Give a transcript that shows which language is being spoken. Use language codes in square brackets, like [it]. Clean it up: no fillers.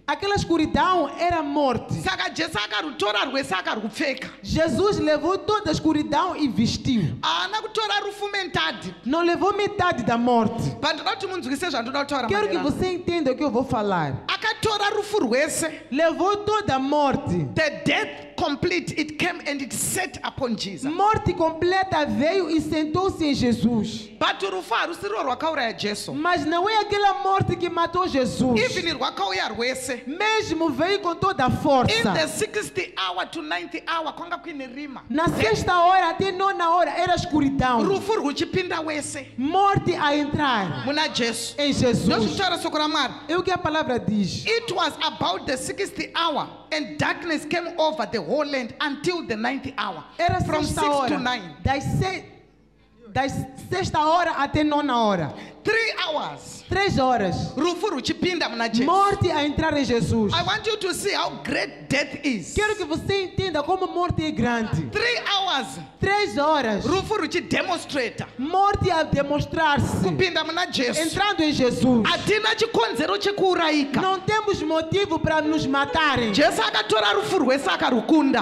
[pt] Aquela escuridão era morte. [sn] Saka Jesu akarutora rwese akarupfeka. [pt] Jesus levou toda a escuridão e vestiu. [sn] Haana kutora rufu mentadi. [pt] Não levou metade da morte. [sn] But ndoda kuti munzwise zvandoda kutaura [pt] Quero que [sn] maererano. [pt] você entenda o que eu vou falar. [sn] Akatora rufu rwese. [pt] Levou toda a morte. [en] The death complete, it came and it sat upon Jesus. [pt] Morte completa veio e sentou-se em Jesus. [sn] But rufu harusiro rwakauraya Jesu. [pt] Mas não é aquela morte que matou Jesus. [sn] Even rwakauya rwese. [pt] Mesmo veio com toda a [en] In [pt] força. [en] the 60th hour to 90th hour [sn] kwanga kuine rima. [pt] Na sexta hora até nona hora era escuridão. [sn] Rufu rwuchipinda wese [pt] Morte a entrar [sn] muna Jesu. [pt] em Jesus. [sn] Ndozvitaura soko raMwari. [pt] É o que a palavra diz. [en] It was about the 60th hour and darkness came over the whole land until the 9th hour. [pt] Era [en] From 6 [pt] sexta hora. [en] to 9. [pt] Das sexta hora até nona hora. [en] 3 hours [pt] 3 horas. [sn] rufu ruchipinda muna Jesu. [pt] Morte a entrar em Jesus. [en] I want you to see how great death is. [pt] Quero que você entenda como a morte é grande. [en] 3 hours [pt] 3 horas. [sn] rufu ruchidemonstrata [pt] Morte a demonstrar-se. [sn] kupinda muna Jesu. [pt] Entrando em Jesus. [sn] Hatina chikonzero chekuurayika. [pt] Não temos motivo para nos matarem. [sn] Jesu akatora rufu rwese akarukunda.